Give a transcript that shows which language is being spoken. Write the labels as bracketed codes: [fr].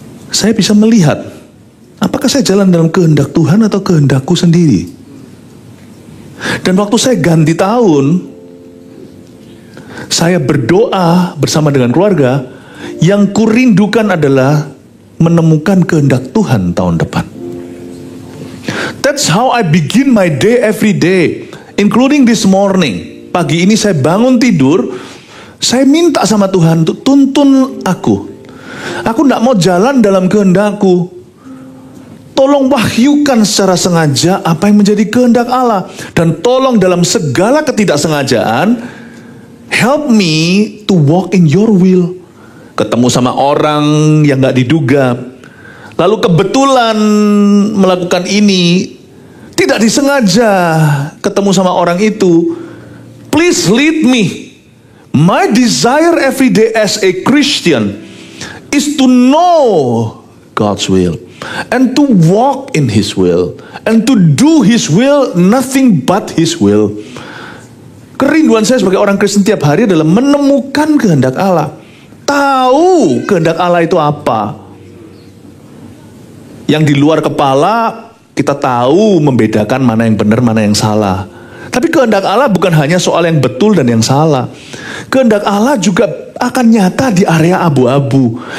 [id] Saya bisa melihat, apakah saya jalan dalam kehendak Tuhan atau kehendakku sendiri. Dan waktu saya ganti tahun, saya berdoa bersama dengan keluarga. Yang kurindukan adalah menemukan kehendak Tuhan tahun depan. [en] That's how I begin my day every day, including this morning. [id] Pagi ini saya bangun tidur, saya minta sama Tuhan untuk tuntun aku. Aku tidak mau jalan dalam kehendakku. Tolong wahyukan secara sengaja apa yang menjadi kehendak Allah. Dan tolong dalam segala ketidaksengajaan, [en] help me to walk in your will. [id] Ketemu sama orang yang gak diduga, lalu kebetulan melakukan ini, tidak disengaja ketemu sama orang itu. [en] Please lead me. My desire every day as a Christian is to know God's will and to walk in His will and to do His will, nothing but His will. [id] Kerinduan saya sebagai orang Kristen tiap hari adalah menemukan kehendak Allah. Tahu kehendak Allah itu apa. Yang di luar kepala kita tahu membedakan mana yang benar, mana yang salah. Tapi kehendak Allah bukan hanya soal yang betul dan yang salah. Kehendak Allah juga akan nyata di area abu-abu.